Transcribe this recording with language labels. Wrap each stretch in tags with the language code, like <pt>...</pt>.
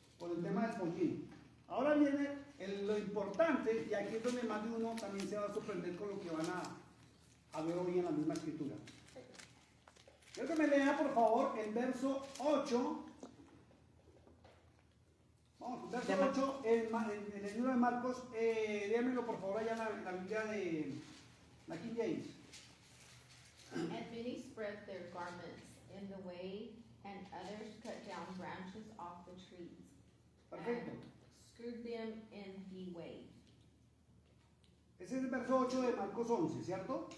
<es>por el tema del pollín. Ahora viene lo importante, y aquí es donde más de uno también se va a sorprender con lo que van a ver hoy en la misma escritura. Quiero que me lea, por favor, el verso 8. Vamos, verso 8 en el libro de Marcos. Léamelo, por favor, allá en la Biblia de la King James.</es> <en>And many spread their garments in the way, and others cut down branches off the trees,</en> <es>Perfecto.</es> <en>and screwed them in the way.</en> <es>Ese es el verso 8 de Marcos 11, ¿cierto?</es>